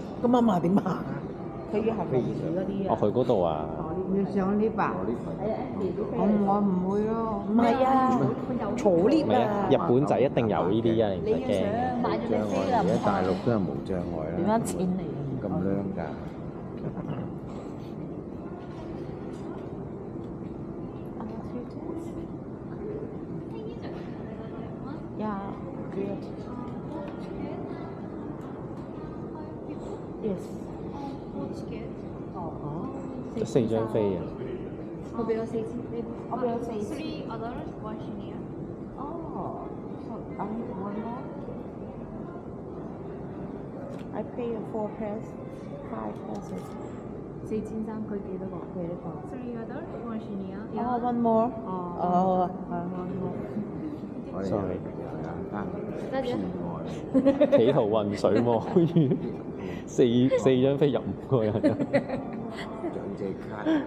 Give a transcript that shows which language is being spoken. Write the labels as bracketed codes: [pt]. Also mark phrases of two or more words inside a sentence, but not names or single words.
[yue] 咁阿嫲點行啊？佢要行平時嗰啲啊。去嗰度啊！要上 lift 啊？我唔會咯。唔係啊，坐 lift 唔係啊，啊。日本仔一定有呢啲啊，你唔使驚。買咗隻飛啦，而家大陸都係無障礙啦。點樣錢嚟？咁靚㗎。 [en] Yeah, good. Yes. [yue] 得4張飛啊！我俾咗4000，我俾咗4,000。 [en] Three others, one senior. Oh, so I need one more. I pay 4 pairs, 5 pairs. [yue] 4,300 佢幾多個？幾多個？ [en] Three others, one senior. Oh, one more. [yue] 哦。 [en] one more. [yue] 我哋 Sorry 得嘅。企圖混水摸魚，四張飛入5個人。長者卡。